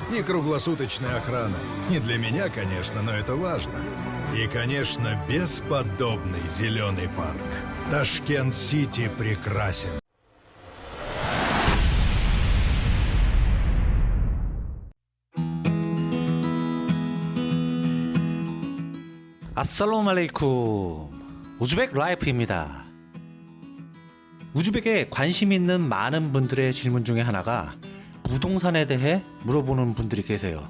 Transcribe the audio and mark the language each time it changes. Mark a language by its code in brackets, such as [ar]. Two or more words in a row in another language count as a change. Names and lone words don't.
[ru] и круглосуточная охрана. Не для меня, конечно, но это важно. И, конечно, бесподобный зеленый парк. Ташкент-Сити прекрасен. [uz] Assalom aleykum. [ko] 우즈벡 라이프입니다. 우즈벡에 관심 있는 많은 분들의 질문 중에 하나가 부동산에 대해 물어보는 분들이 계세요.